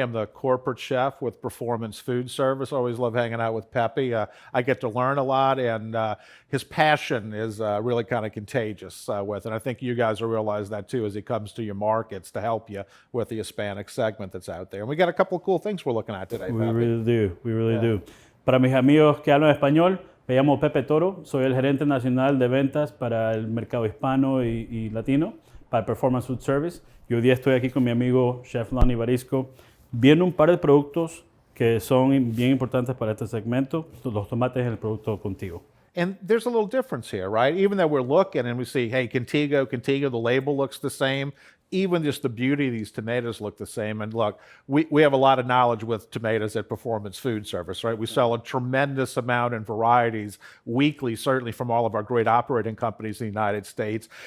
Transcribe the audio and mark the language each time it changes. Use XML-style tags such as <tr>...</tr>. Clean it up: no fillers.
<en>I'm the corporate chef with Performance Food Service. Always love hanging out with Pepe. I get to learn a lot, and his passion is really kind of contagious with it. And I think you guys will realize that too as he comes to your markets to help you with the Hispanic segment that's out there. And we got a couple of cool things we're looking at today, We Pepe. really do, we really do.</en> <es>Para mis amigos que hablan español, me llamo Pepe Toro, soy el gerente nacional de ventas para el mercado hispano y latino, para Performance Food Service. Y hoy día estoy aquí con mi amigo Chef Lonnie Varesco, viendo un par de productos que son bien importantes para este segmento, los tomates en el producto Contigo.</es> <en>And there's a little difference here, right? Even though we're looking and we see, hey, Contigo, the label looks the same. Even just the beauty of these tomatoes look the same. And look, we have a lot of knowledge with tomatoes at Performance Food Service, right? We sell a tremendous amount in varieties weekly, certainly from all of our great operating companies in the United States.</en>